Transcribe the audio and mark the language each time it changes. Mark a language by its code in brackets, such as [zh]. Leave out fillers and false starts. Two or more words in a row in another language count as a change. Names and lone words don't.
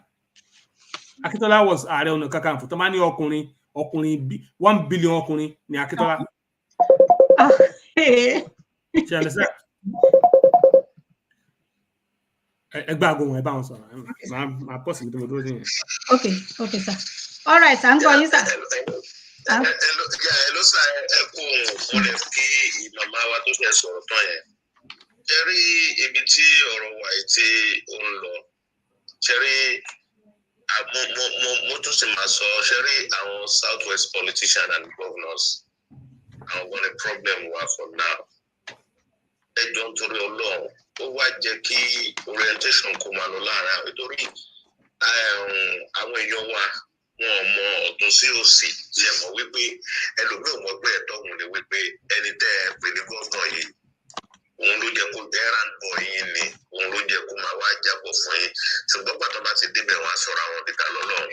[yo] Akíntọ́lá was Ààrẹ Ọ̀nà Kakanfò tó máa ní ọkùnrin 1 billion ọkùnrin ní Akíntọ́lá. Ṣé ẹ lẹ́sẹ̀? Ẹgbẹ́ àgọ́ wọn ẹ bá wọn sọ̀rọ̀, máa pọ̀ sí ibi tó dúró sí yẹn. [en] Okay sir. All right, [yo] à ń gbọ́ yín sir. Hello sir, ẹ kú òun lè kí màmá wa tó fẹ́ sọ̀rọ̀ tán yẹn. Ṣé rí ibi tí ọ̀rọ̀ wà yìí tí ó ń lọ? Ṣé rí mo tún sì máa sọ, ṣé rí àwọn [en] Southwest politicians and governors, [yo] àwọn wọn ní problem wà [en] for now. [yo] Ẹjọ́ nítorí Ọlọ́run ó wá jẹ́ kí orientation kó máa lọ láàárín àwọn, nítorí àwọn èèyàn wa wọn ò mọ ọ̀tún sí òsì, tí ẹ mọ̀ wípé ẹlòmíì ò mọ̀ pé ẹ̀tọ́ òun ni wípé ẹni tẹ́ ẹ pè ní gómìnà yìí òun ló jẹ́ kó [en] errand boy [yo] yín ni, òun ló jẹ́ kó máa wá jábọ̀ fún yín, ṣùgbọ́n pàtó bá ti débẹ̀ wọn aṣọra wọn níta lọ́lọ́run.